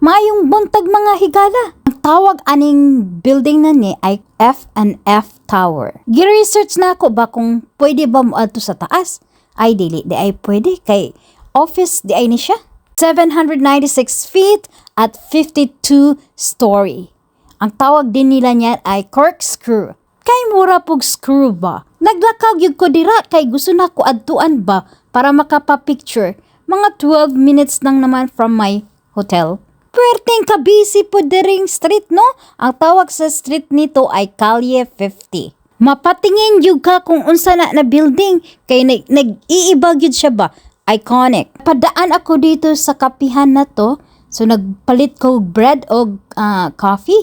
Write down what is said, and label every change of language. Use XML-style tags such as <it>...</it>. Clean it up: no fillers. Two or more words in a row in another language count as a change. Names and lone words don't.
<ceb>Mayong buntag mga higala. Ang tawag aning building na ni ay F&F Tower. Gi-research na ako ba kung pwede ba mo adto sa taas? Ay dili, di ay pwede kay office di ay ni siya.</ceb> <en>796 feet at 52 story.</en> <tl>Ang tawag din nila niyan ay corkscrew.</tl> <ceb>Kay mura pug screw ba? Naglakaw gyud ko dira kay gusto na ko adtuan ba para makapa-picture.</ceb> <tl>Mga 12 minutes lang naman</tl> <en>from my hotel.</en> <ceb>Puwerteng kabisi po diring street, no? Ang tawag sa street nito ay Calle 50. Mapatingin yun ka kung unsa na building, kay nag-iiba yun siya ba? Iconic.</ceb> <tl>Padaan ako dito sa kapihan na to, so</tl> <ceb>nagpalit ko</ceb> <tl>bread o coffee.</tl>